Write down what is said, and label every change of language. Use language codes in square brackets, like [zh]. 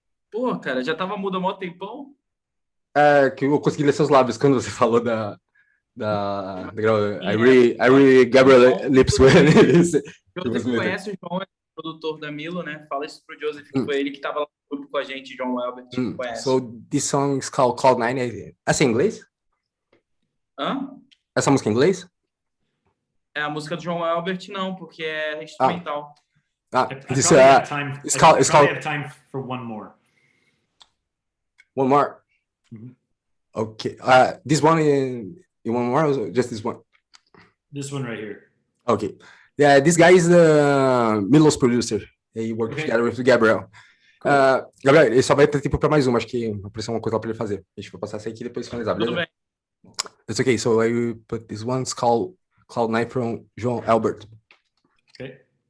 [pt] Pô, cara, já tava mudo há mó tempão? Que eu consegui ler seus lábios quando você falou da [en] I really Gabriel lips when [pt] Joseph conhece o João, é produtor da Millo, né? Fala isso pro Joseph, que foi ele que tava lá no grupo com a gente, João Albert, conhece. [en] So this song is called Nine. [pt] Essa é em inglês? Hã? Essa música é em inglês? A música do João Albert não, porque é instrumental. [en] This I called have time for one more. One more. Mm-hmm. Okay. This one in one more, or just this one? This one right here. Okay. Yeah, this guy is the Millo's producer. He worked together with Gabriel. Cool. [pt] Gabriel, ele só vai ter tempo para mais uma. Acho que vai aparecer uma coisa lá para ele fazer. A gente vai passar essa aqui e depois finalizar, beleza? Tudo bem. [en] That's okay. So I will put this one. It's called Cloud Nine from João Albert. Okay.